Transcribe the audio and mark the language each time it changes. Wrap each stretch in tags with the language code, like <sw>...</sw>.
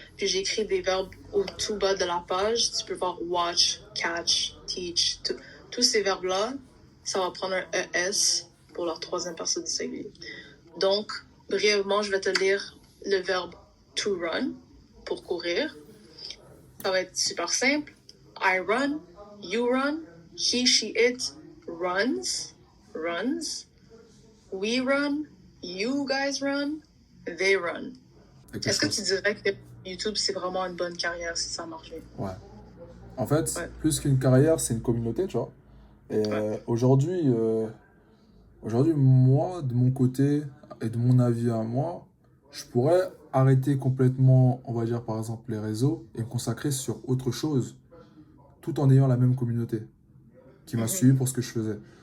<fr>Puis, j'ai écrit des verbes au tout bas de la page. Tu peux voir</fr> <en>watch, catch, teach.</en> <fr>Tous ces verbes-là, ça va prendre un ES pour leur troisième personne singulier. Donc, brièvement, je vais te lire le verbe to run, pour courir. Ça va être super simple.</fr> <en>I run, you run, he, she, it runs. We run, you guys run, they run.</en> <fr>Est-ce que tu dirais que YouTube, c'est vraiment une bonne carrière si ça marche bien? Ouais. En fait, plus qu'une carrière, c'est une communauté, tu vois. Et aujourd'hui, moi, de mon côté et de mon avis à moi, je pourrais arrêter complètement, on va dire par exemple les réseaux et me consacrer sur autre chose, tout en ayant la même communauté qui m'a suivi pour ce que je faisais.</fr>